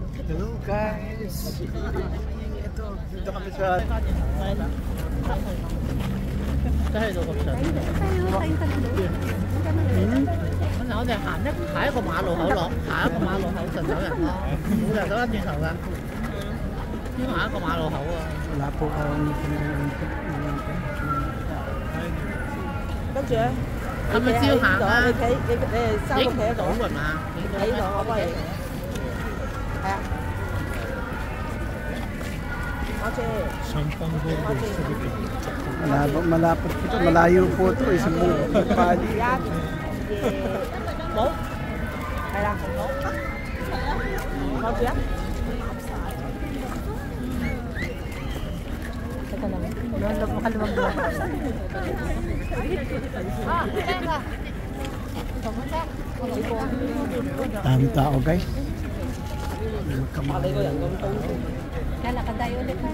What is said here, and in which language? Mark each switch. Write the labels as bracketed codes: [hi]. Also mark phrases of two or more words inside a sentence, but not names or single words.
[en] Hello guys! Ito, dito kami sa... [yue] 喺度咁上。咁我哋行下一個馬路口落，下一個馬路口就走人咯，冇理由走翻轉頭㗎。先下一個馬路口啊。 [tl] Wala po akong... [yue] 跟住咧，係咪照行啊？你3個企喺度係嘛？喺度，我幫你。係啊。 [tl] Malapit ito, malayo po ito, isang pali. [yue] 冇，係啦，攞住啊！ [tl] Teka lang, makaluwag mo. Dami tao guys. Malay ko yan, Lalakad tayo ulit ha.